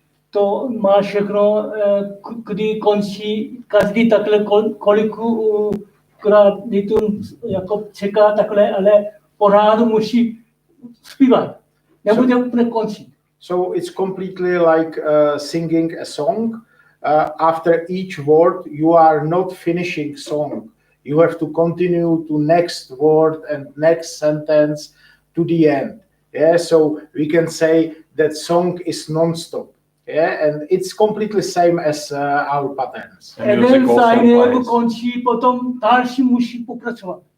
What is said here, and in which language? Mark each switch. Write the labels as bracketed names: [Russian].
[Czech] To má všechno, kdy končí, každý takhle kolikrát rytm jako čeká takhle, ale pořád musí zpívat. Nebude úplně končit. [English] So it's completely like singing a song. After each word, you are not finishing song. You have to continue to next word and next sentence to the end. Yeah, so we can say that song is non-stop. Yeah, and it's completely same as our patterns. [Czech] Jeden sign končí, potom další musí pokračovat.